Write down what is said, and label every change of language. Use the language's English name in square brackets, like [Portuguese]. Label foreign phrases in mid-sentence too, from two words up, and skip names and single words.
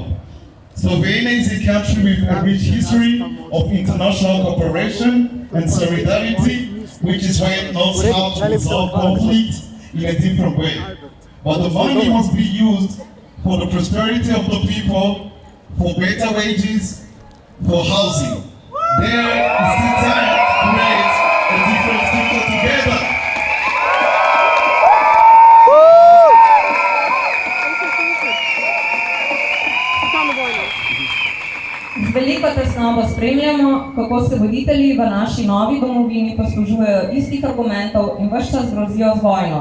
[English] Slovenia is a country with a rich history of international cooperation and solidarity, which is why it knows how to resolve conflict in a different way. But the money must be used for the prosperity of the people, for better wages, for housing. There is still time to create a different future together. [Slovenian] Z veliko tesnobo spremljamo, kako se voditelji v naši novi domovini poslužujejo istih argumentov in ves čas grozijo z vojno.